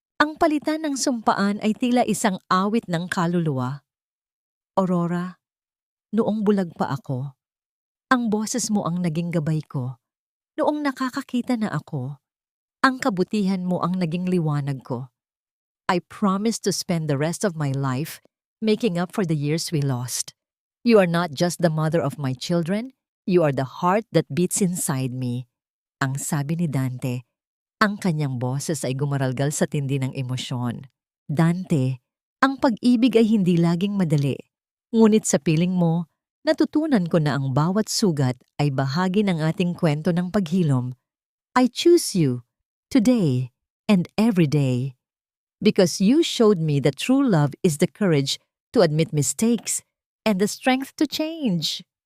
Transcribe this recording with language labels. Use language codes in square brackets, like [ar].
[tl] Ang palitan ng sumpaan ay tila isang awit ng kaluluwa. Aurora, noong bulag pa ako, ang boses mo ang naging gabay ko. Noong nakakakita na ako, ang kabutihan mo ang naging liwanag ko. [en] I promise to spend the rest of my life making up for the years we lost. You are not just the mother of my children, you are the heart that beats inside me. [tl] Ang sabi ni Dante, ang kanyang boses ay gumaralgal sa tindi ng emosyon. Dante, ang pag-ibig ay hindi laging madali. Ngunit sa piling mo, natutunan ko na ang bawat sugat ay bahagi ng ating kwento ng paghilom. [en] I choose you, today and every day. Because you showed me that true love is the courage to admit mistakes and the strength to change.